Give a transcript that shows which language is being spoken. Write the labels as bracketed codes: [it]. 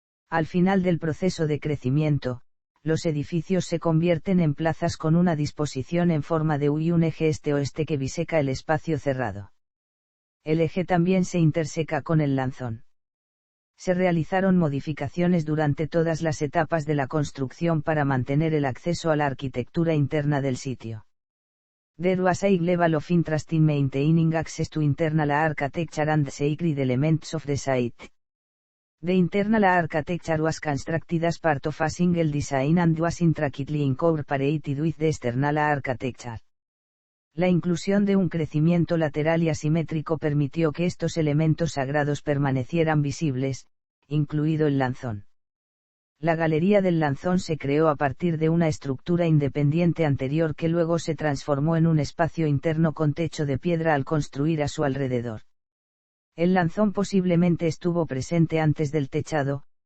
[es] Al final del proceso de crecimiento, los edificios se convierten en plazas con una disposición en forma de U y un eje este-oeste que biseca el espacio cerrado. El eje también se interseca con el lanzón. Se realizaron modificaciones durante todas las etapas de la construcción para mantener el acceso a la arquitectura interna del sitio. [en] There was a high level of interest in maintaining access to internal architecture and sacred elements of the site. The internal architecture was constructed as part of a single design and was intricately incorporated with the external architecture. [es] La inclusión de un crecimiento lateral y asimétrico permitió que estos elementos sagrados permanecieran visibles, incluido el lanzón. La galería del lanzón se creó a partir de una estructura independiente anterior que luego se transformó en un espacio interno con techo de piedra al construir a su alrededor. El lanzón posiblemente estuvo presente antes del techado,